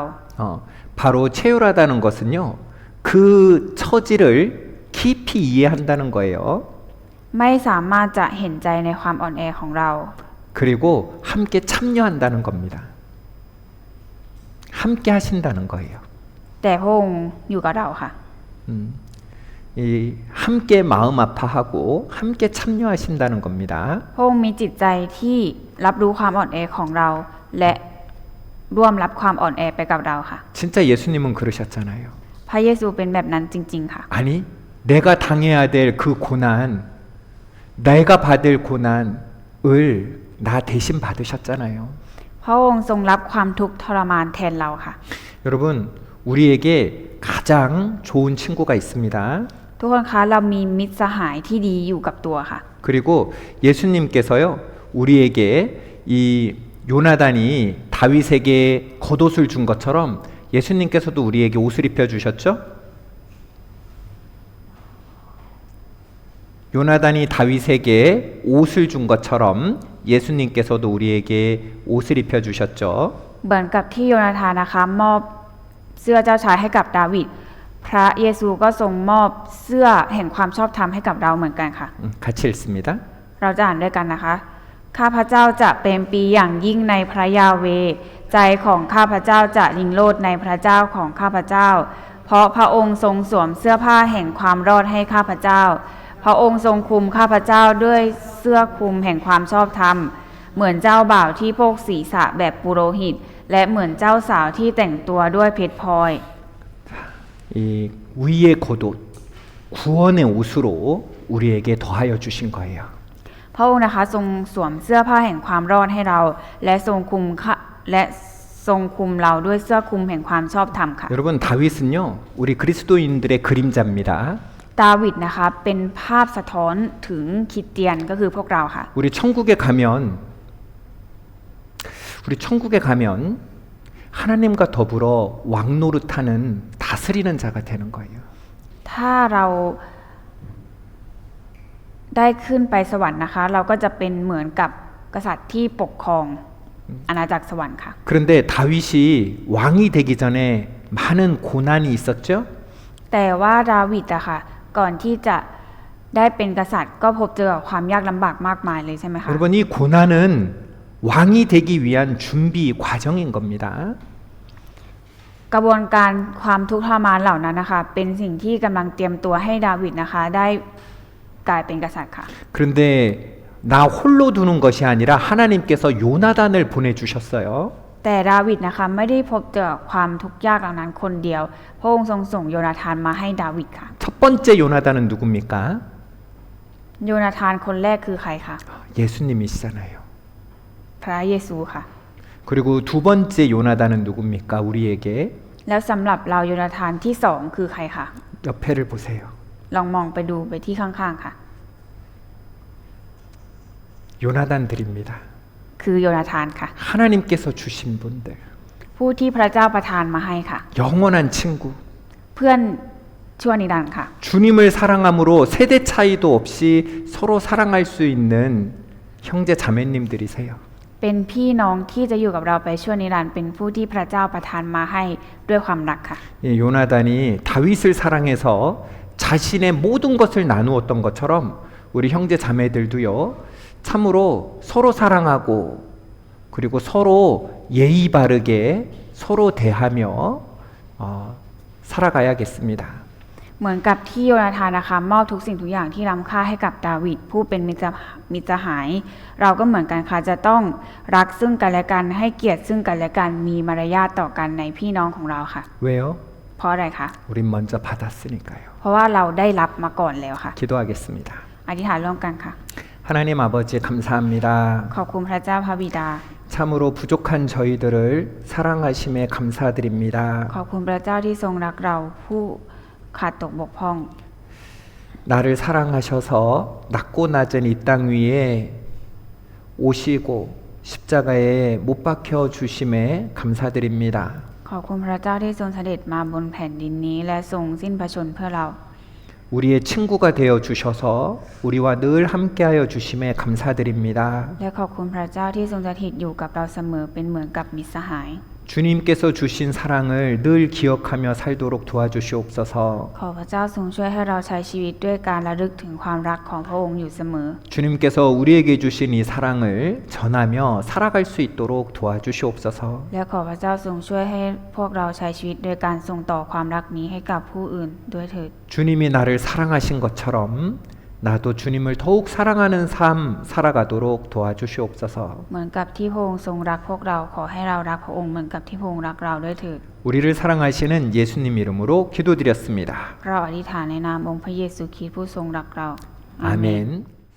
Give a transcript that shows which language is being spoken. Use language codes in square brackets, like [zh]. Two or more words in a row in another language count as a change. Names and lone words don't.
[ko] 바로 체휼하다는 것은요, 그 처지를 깊이 이해한다는 거예요. [th] ไม่สามารถจะเห็นใจในความอ่อนแอของเรา [ko] 그리고 함께 참여한다는 겁니다. 함께 하신다는 거예요. [th] แต่พระองค์อยู่กับเราค่ะ [ko] 이 함께 마음 아파하고 함께 참여하신다는 겁니다. [th] พระองค์มีจิตใจที่รับรู้ความอ่อนแอของเรา และร่วมรับความอ่อนแอไปกับเราค่ะ [ko] 진짜 예수님은 그러셨잖아요. [th] พระเยซูเป็นแบบนั้นจริงๆค่ะ [ko] 아니, 내가 당해야 될 그 고난, 내가 받을 고난을 나 대신 받으셨잖아요. [th] พระองค์ทรงรับความทุกข์ทรมานแทนเราค่ะ [ko] 여러분, 우리에게 가장 좋은 친구가 있습니다. [th] ทุกคนคะเรามีมิตรสหายที่ดีอยู่กับตัวค่ะ [ko] 그리고 예수님께서요, 우리에게 이 요나단이 다윗에게 겉옷을 준 것처럼 예수님께서도 우리에게 옷을 입혀 주셨죠? 요나단이 다윗에게 옷을 준 것처럼 예수님께서도 우리에게 옷을 입혀 주셨죠. [th] เหมือนกับที่โยนาธานนะคะมอบเสื้อเจ้าชายให้กับดาวิดพระเยซูก็ทรงมอบเสื้อแห่งความชอบธรรมให้กับเราเหมือนกันค่ะ [ko] 같이 읽습니다. [th] เราจะอ่านด้วยกันนะคะ ข้าพเจ้าจะเป็นปีอย่างยิ่งในพระยาเวห์ใจของข้าพเจ้าจะลิงโลดในพระเจ้าของข้าพเจ้า เพราะพระองค์ทรงสวมเสื้อผ้าแห่งความรอดให้ข้าพเจ้า พระองค์ทรงคลุมข้าพเจ้าด้วยเสื้อคลุมแห่งความชอบธรรม เหมือนเจ้าบ่าวที่โพกศีรษะแบบปุโรหิต และเหมือนเจ้าสาวที่แต่งตัวด้วยเพชรพลอย [ko] 이 위의 겉옷, 구원의 옷으로 우리에게 더하여 주신 거예요. [th] พระองค์นะคะทรงสวมเสื้อผ้าแห่งความรอดให้เรา และทรงคลุมเราด้วยเสื้อคลุมแห่งความชอบธรรมค่ะ [ko] 여러분 다윗은요, 우리 그리스도인들의 그림자입니다. [th] ดาวิดนะคะเป็นภาพสะท้อนถึงคริสเตียนก็คือพวกเราค่ะ [ko] 우리 천국에 가면 하나님과 더불어 왕노릇하는 다스리는 자가 되는 거예요. [th] ถ้าเราได้ขึ้นไปสวรรค์นะคะ เราก็จะเป็นเหมือนกับกษัตริย์ที่ปกครองอาณาจักรสวรรค์ค่ะ [ko] 그런데 다윗이 왕이 되기 전에 많은 고난이 있었죠? [th] แต่ว่าดาวิดอะค่ะก่อนที่จะได้เป็นกษัตริย์ก็พบเจอกับความยากลำบากมากมายเลยใช่ไหมคะ [ko] 여러분 이 고난은 왕이 되기 위한 준비 과정인 겁니다. [th] กระบวนการความทุกข์ทรมานเหล่านั้นนะคะเป็นสิ่งที่กำลังเตรียมตัวให้ดาวิดนะคะได้กลายเป็นกษัตริย์ค่ะ [ko] 그런데 나 홀로 두는 것이 아니라 하나님께서 요나단을 보내주셨어요. [th] แแต่ดาวิดนะคะไม่ได้พบเจอความทุกข์ยากเหล่านั้นคนเดียวพระองค์ทรงส่งโยนาธานมาให้ดาวิดค่ะ [ko] 첫 번째 요나단은 누굽니까? [th] โยนาธานคนแรกคือใครคะ [ko] 예수님이시잖아요. [th] พระเยซูค่ะ [ko] 그리고 두 번째 요나단은 누굽니까? 우리에게 [th] แล้วสำหรับเราโยนาธานที่สองคือใครคะ [ko] 옆에를 보세요. [th] ลองมองไปดูไปที่ข้างๆค่ะ [ko] 요나단들입니다. [th] คือโยนาธานค่ะ [ko] 하나님께서 주신 분들. [th] ผู้ที่พระเจ้าประทานมาให้ค่ะ [ko] 영원한 친구. [th] เพื่อนชั่วนิรันดร์ค่ะ [ko] 주님을 사랑함으로 세대 차이도 없이 서로 사랑할 수 있는 형제 자매님들이세요. [th] เป็นพี่น้องที่จะอยู่กับเราไปชั่วนิรันดร์เป็นผู้ที่พระเจ้าประทานมาให้ด้วยความรักค่ะ [ko] 예, 요나단이 다윗을 사랑해서 자신의 모든 것을 나누었던 것처럼 우리 형제 자매들도요. 참으로 서로 사랑하고 그리고 서로 예의 바르게 서로 대하며 살아가야겠습니다. [th] เหมือนกับที่โยนาธานนะคะมอบทุกสิ่งทุกอย่างที่ล้ำค่าให้กับดาวิดผู้เป็นมิตรสหาย เราก็เหมือนกันค่ะจะต้องรักซึ่งกันและกันให้เกียรติซึ่งกันและกันมีมารยาทต่อกันในพี่น้องของเราค่ะ [ko] 왜요? [th] เพราะอะไรคะ [ko] 우린 먼저 받았으니까요. [th] เพราะว่าเราได้รับมาก่อนแล้วค่ะ [ko] 기도하겠습니다. [th] อธิษฐานร่วมกันค่ะ [ko] 하나님 아버지 감사합니다. [th] ขอบคุณพระเจ้าพระบิดา [ko] 참으로 부족한 저희들을 사랑하심에 감사드립니다. [th] ขอบคุณพระเจ้าที่ทรงรักเราผู้ขาดตกบกพร่อง [ko] 나를 사랑하셔서 낮고 낮은 이 땅 위에 오시고 십자가에 못 박혀 주심에 감사드립니다. [th] ขอบคุณพระเจ้าที่ทรงเสด็จมาบนแผ่นดินนี้และทรงสิ้นพระชนม์เพื่อเรา [ko] 우리의 친구가 되어 주셔서 우리와 늘 함께하여 주심에 감사드립니다. [th] และขอบคุณพระเจ้าที่ทรงสถิตอยู่กับเราเสมอเป็นเหมือนกับมิตรสหาย [ko] 주님께서 주신 사랑을 늘 기억하며 살도록 도와주시옵소서. [th] ขอพระเจ้าทรงช่วยให้เราใช้ชีวิตด้วยการระลึกถึงความรักของพระองค์อยู่เสมอ [ko] 주님께서 우리에게 주신 이 사랑을 전하며 살아갈 수 있도록 도와주시옵소서. [th] และขอพระเจ้าทรงช่วยให้พวกเราใช้ชีวิตโดยการส่งต่อความรักนี้ให้กับผู้อื่นด้วยเถิด [ko] 주님이 나를 사랑하신 것처럼 나도 주님을 더욱 사랑하는 삶 살아가도록 도와주시옵소서. [th] เหมือนกับที่พระองค์ทรงรักพวกเราขอให้เรารักพระองค์เหมือนกับที่พระองค์รักเราด้วยเถิด [ko] 우리를 사랑하시는 예수님 이름으로 기도드렸습니다. [th] เราอธิษฐานในนามองค์พระเยซูคริสต์ผู้ทรงรักเรา [ko] 아멘.